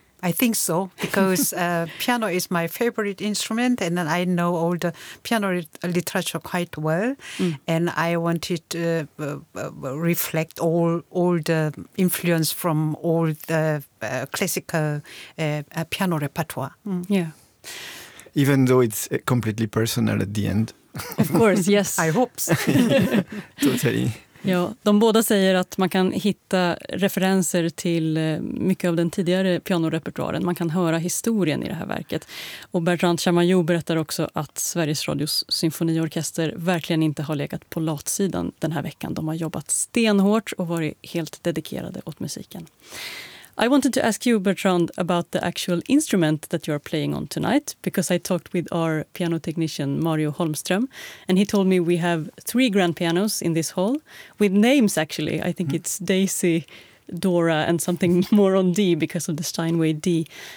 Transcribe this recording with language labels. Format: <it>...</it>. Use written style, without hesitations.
<en>I think so, because piano is my favorite instrument, and I know all the piano literature quite well, and I wanted to reflect all the influence from all the classical piano repertoire. Mm. Yeah. Even though it's completely personal at the end. Of course, yes. I hope so. Totally.</en> <sv>Ja, de båda säger att man kan hitta referenser till mycket av den tidigare pianorepertoaren. Man kan höra historien i det här verket. Och Bertrand Chamaillot berättar också att Sveriges Radios symfoniorkester verkligen inte har legat på latsidan den här veckan. De har jobbat stenhårt och varit helt dedikerade åt musiken.</sv> <en>I wanted to ask you, Bertrand, about the actual instrument that you're playing on tonight, because I talked with our piano technician, Mario Holmström, and he told me we have three grand pianos in this hall, with names, actually. I think it's Daisy, Dora, and something more on D, because of the Steinway D.</en>